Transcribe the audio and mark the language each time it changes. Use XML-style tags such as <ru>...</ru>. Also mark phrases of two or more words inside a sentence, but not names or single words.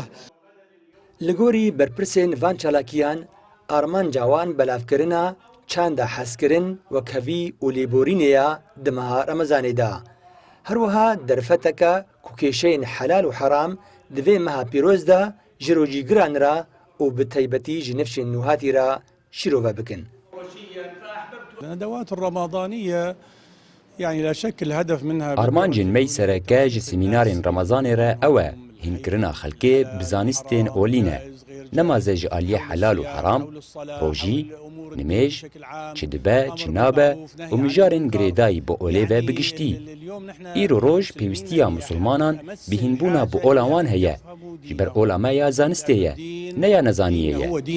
<ku>Li gorî berpirsên van çalakiyan, armanca wan belavkirina çanda hezkirin wekhevî û lêborînê ya di meha Remezanê de. Her wiha derfeteke ku kêşeyên helal û heram di vê meha pîroz de ji rojîgiran ra û bi taybetî ji nifşên nûhatî ra şîrove bikin.</ku> <ar>الندوات الرمضانية يعني لا شك الهدف منها</ar> <ku>armanca me ya sereke ji semînarên Remezanê re ew e hînkirina xelkê bi zanîstên olîne nemaze ji aliyê helal û heram, rojî, nimêj, çi dibe, çi nabe û mijarên girêdayî bi olê ve bigiştî. Îro roj pêwîstiya musulmanan bihînbûna bi ola wan heye ji ber ola me ya zanistê ye ne ya nezaniyê ye.</ku>